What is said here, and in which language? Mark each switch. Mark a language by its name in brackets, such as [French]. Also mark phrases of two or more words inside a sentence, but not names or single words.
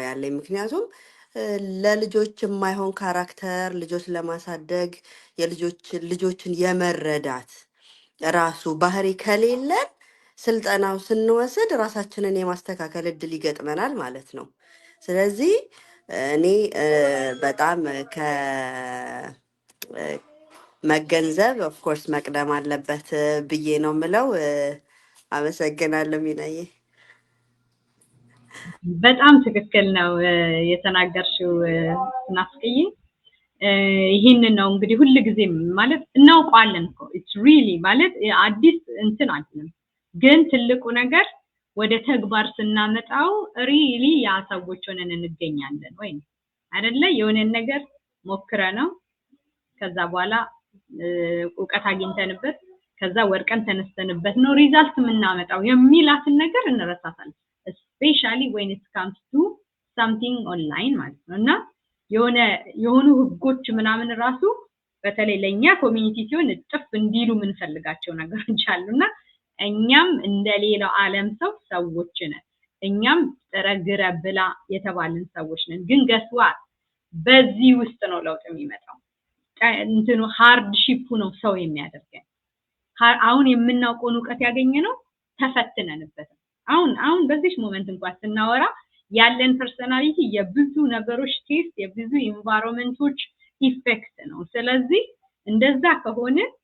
[Amharic] ያለኝ ምክንያቱም ለልጆች የማይሆን ካራክተር ልጆች ለማሳደግ ልጆችን የመረዳት ራሱ ባህሪ ከሌለን ስልጠናው ስንወስድ ራሳችንን የማስተካከል እድል ይገጥመናል ማለት ነው ስለዚህ እኔ በጣም መገንዘብ [English] of course [Amharic] መቅደም አለበት ብዬ ነው ምለው አመሰግናለሁ ሚናዬ በጣም ትክክል ነው የተናገርሽው ናፍቀዬ ይሄንን ነው እንግዲህ ሁሉ ጊዜ ማለት እናውቀዋለን እኮ [English] it's really [Amharic] ማለት አዲስ እንትን አይደለም ግን ትልቁ ነገር ወደ ተግባር ስናመጣው ሪሊ ያ ሰዎች ሆነን እንገኛለን ወይ አይደለ የሆነ ነገር ሞክረ ነው ከዛ በኋላ ዕውቀት አግኝተንበት ከዛ ወርቀን ተነስተንበት ነው ሪዛልት የምናመጣው የሚላትን ነገር እንረሳታለን [English] especially when it comes to something online [Amharic] ማለት ነውና የሆኑ ህጎች ምናምን ራሱ በተለይ ለኛ ኮሚኒቲ ሲሆን ጥፍ እንዲሉ ምን ፈልጋቸው ነገሮች አሉና እኛም እንደሌላው ዓለም ሰዎች ነን እኛም ጥረግረ ብላ የተባልን ሰዎች ነን ግን ገስዋ በዚህ ውስጥ ነው ለውጥ የሚመጣው እንትኑ ሃርድሺፕ ነው ሰው የሚያደርገን አሁን የምናውቀው ዕውቀት ያገኘነው ተፈትነንበት አሁን በዚህ ሞመንት እንኳን ስናወራ ያለን ፐርሰናሊቲ የብዙ ነገሮች ቴስት የብዙ ኢንቫይሮንመንቶች ኢፌክት ነው ስለዚህ እንደዛ ከሆነ